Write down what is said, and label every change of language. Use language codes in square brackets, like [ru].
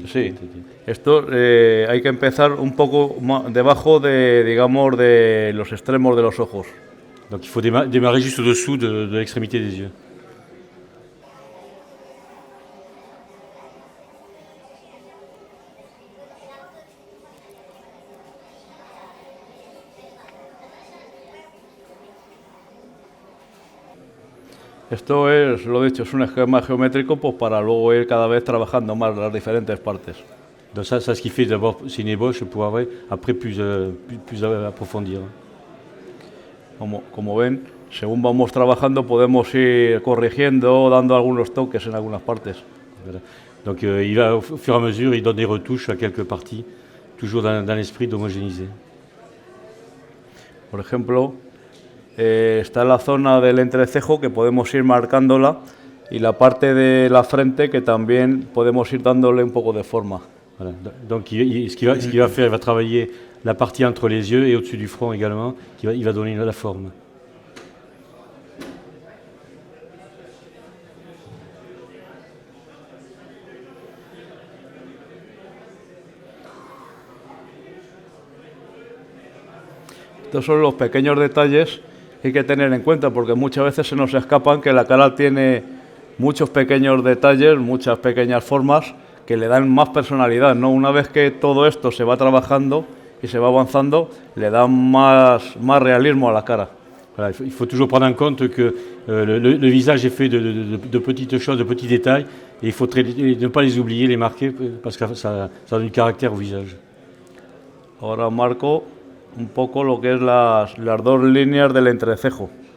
[es] Sí, esto hay que empezar un poco debajo de, digamos, de los extremos de los ojos. [fr] Donc il faut démarrer juste au-dessous de l'extrémité des yeux. [es] Esto es, lo dicho, es un esquema geométrico pues, para luego ir cada vez trabajando más las diferentes partes. [fr] Donc ça, ce qui fait d'abord, c'est une ébauche pour après plus approfondir. [es] Como ven, según vamos trabajando podemos ir corrigiendo, dando algunos toques en algunas partes. [fr] Voilà. Donc il va, au fur et à mesure, il donne des retouches à quelques parties, toujours dans l'esprit d'homogénéiser. [es] Por ejemplo, está la zona del entrecejo que podemos ir marcándola y la parte de la frente que también podemos ir dándole un poco de forma. [fr] Voilà. Donc ce qu'il va faire, il va travailler la partie entre les yeux et au-dessus du front également, il va donner la forme. [es] Estos son los pequeños detalles que hay que tener en cuenta porque muchas veces se nos escapan que la cara tiene muchos pequeños detalles, muchas pequeñas formas que le dan más personalidad, ¿no? Una vez que todo esto se va trabajando y se va avanzando, le dan más realismo a la cara. [fr] Voilà, il faut toujours prendre en compte que le visage est fait de petites choses, de petits détails, et il faut ne pas les oublier, les marquer, parce que ça donne du caractère au visage. [es] Ahora marco un poco lo que es las dos líneas del entrecejo.